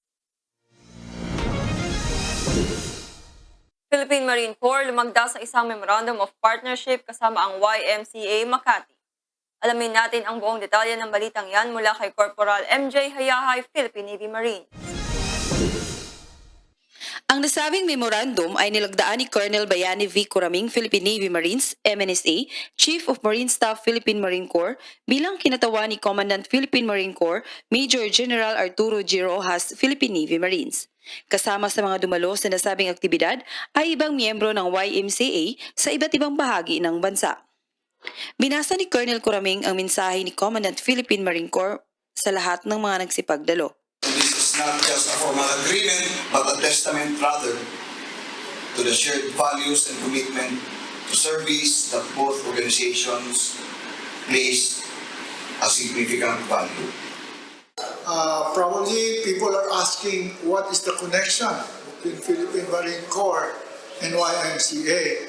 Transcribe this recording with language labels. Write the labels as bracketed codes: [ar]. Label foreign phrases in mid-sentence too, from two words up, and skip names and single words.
[tl] Philippine Marine Corps lumagda sa isang Memorandum of Partnership kasama ang YMCA Makati. Alamin natin ang buong detalye ng balitang yan mula kay Corporal MJ Hayahay, Philippine Navy Marines. Ang nasabing memorandum ay nilagdaan ni Colonel Bayani V. Curaming, Philippine Navy Marines, MNSA, Chief of Marine Staff, Philippine Marine Corps, bilang kinatawan ni Commandant Philippine Marine Corps, Major General Arturo G. Rojas, Philippine Navy Marines. Kasama sa mga dumalo sa nasabing aktibidad ay ibang miyembro ng YMCA sa iba't ibang bahagi ng bansa. Binasa ni Colonel Curaming ang mensahe ni Commandant Philippine Marine Corps sa lahat ng mga nagsipagdalo. [en] This is not just a formal agreement, but a testament rather to the shared values and commitment to service that both organizations place a significant value. Probably people are asking what is the connection between Philippine Marine Corps and YMCA.